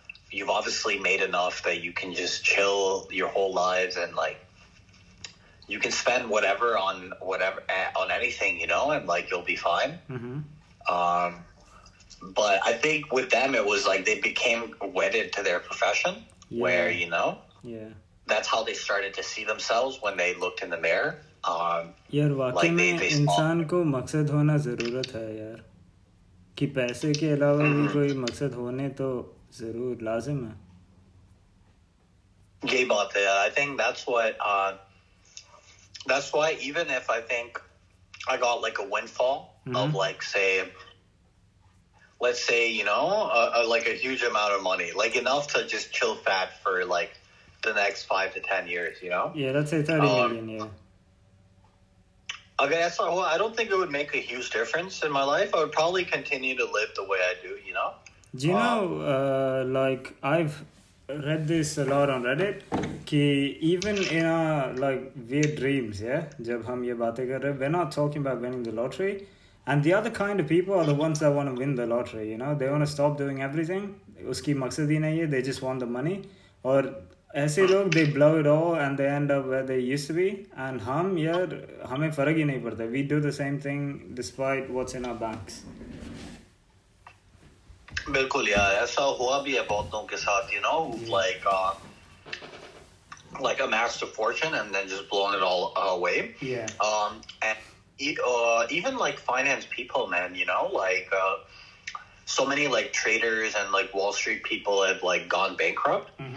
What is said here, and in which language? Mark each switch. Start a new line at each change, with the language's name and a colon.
English: You've obviously made enough that you can just chill your whole lives and you can spend whatever on anything, and you'll be fine. but I think with them it was like they became wedded to their profession, where Yeah. that's how they started to see themselves when they looked in the mirror.
Hindi: यार वाकई
English: like
Hindi: में
English: they saw.
Hindi: इंसान को मकसद होना ज़रूरत है यार, कि पैसे के अलावा भी कोई मकसद होने तो ज़रूर लाजिम है. यही बात है.
English: I think that's why even if I think I got like a windfall of like let's say like a huge amount of money, like enough to just chill fat for like the next 5 to 10 years, Yeah, let's say 30 million, yeah. Okay, that's not. Well, I don't think it would make a huge difference in my life. I would probably continue to live the way I do. Do you know, like I've read this a lot on Reddit, कि even in our like weird dreams, yeah,
Hindi: जब हम ये बातें कर रहे हैं,
English: we're not talking about winning the lottery, and the other kind of people are the ones that want to win the lottery. They want to stop doing everything.
Hindi: उसकी मकसद ही नहीं है.
English: They just want the money.
Hindi: और ऐसे लोग
English: they blow it all and they end up where they used to be.
Hindi: And हम यार हमें फर्क ही नहीं पड़ता.
English: We do the same thing despite what's in our banks.
Hindi: बिल्कुल यार, ऐसा हुआ भी है बहुत लोगों के साथ,
English: like amassed a fortune and then just blown it all away. Yeah. And even like finance people, man, like so many like traders and like Wall Street people have like gone bankrupt.